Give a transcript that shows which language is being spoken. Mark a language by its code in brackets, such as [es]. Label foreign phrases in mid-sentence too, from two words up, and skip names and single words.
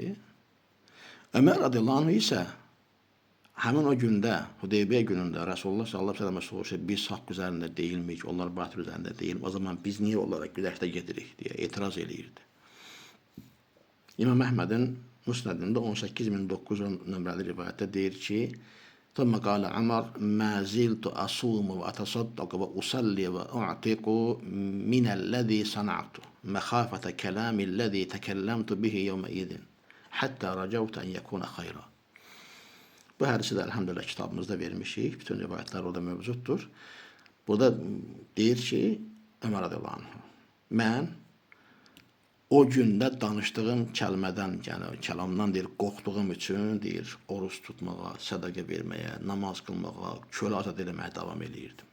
[az] Ömər [ar] رضي الله عنه [az] isə həmin o gündə, Hudeybiyə günündə Rasulullah [ar] صلى الله عليه وسلم [az] soruşur, biz haqq üzərində deyilmiyik, onlar batıl üzərində deyil, o zaman biz niyə olaraq güləşdə gedirik deyə etiraz eləyirdi. İmam Əhmədin Musnədində 18009 nömrəli rivayətdə deyir ki, [ar] ثم قال عمر ما زلت أصوم وأتصدق وأصلي وأعتق من الذي صنعته مخافة كلام الذي تكلمت به يومئذ حتى رجوت أن يكون خيرا. [az] Bu hadisi də elhamdülillah kitabımızda vermişik. Bütün rivayətlər orada mövcuddur. Burada deyir ki, Ömər [ar] رضي الله عنه, [az] mən o gündə danışdığım kəlmədən, yəni kəlamdan deyir, qorxduğum üçün deyir, oruç tutmağa, sədaqə verməyə, namaz qılmağa, kölə azad eləməyə davam eləyirdim.